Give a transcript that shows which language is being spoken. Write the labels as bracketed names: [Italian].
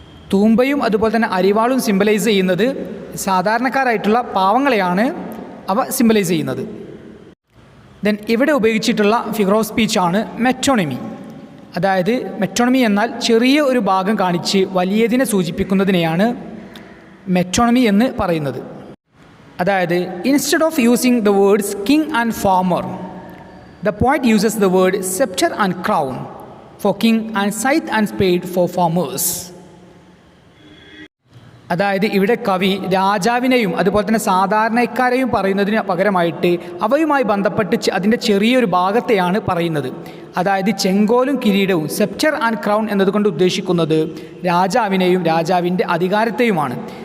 [Malayalam] തൂമ്പയും അതുപോലെ തന്നെ അരിവാളും സിംബലൈസ് ചെയ്യുന്നത് സാധാരണക്കാരായിട്ടുള്ള പാവങ്ങളെയാണ് അവ സിംബലൈസ് ചെയ്യുന്നത്. ദെൻ ഇവിടെ ഉപയോഗിച്ചിട്ടുള്ള ഫിഗർ ഓഫ് സ്പീച്ചാണ് മെറ്റോണിമി. അതായത് മെറ്റോണിമി എന്നാൽ ചെറിയ ഒരു ഭാഗം കാണിച്ച് വലിയതിനെ സൂചിപ്പിക്കുന്നതിനെയാണ് മെറ്റോണിമി എന്ന് പറയുന്നത്. [English] അതായത് instead of using the words king and farmer, the poet uses the word scepter and crown for king and scythe and spade for farmers. [Malayalam] അതായത് ഇവിടെ കവി രാജാവിനെയും അതുപോലെ തന്നെ സാധാരണക്കാരെയും പറയുന്നതിന് പകരമായിട്ട് അവയുമായി ബന്ധപ്പെട്ട് അതിൻ്റെ ചെറിയൊരു ഭാഗത്തെയാണ് പറയുന്നത്. അതായത് ചെങ്കോലും കിരീടവും, സെപ്റ്റർ ആൻഡ് ക്രൗൺ എന്നതുകൊണ്ട് ഉദ്ദേശിക്കുന്നത് രാജാവിനെയും രാജാവിൻ്റെ അധികാരത്തെയുമാണ്.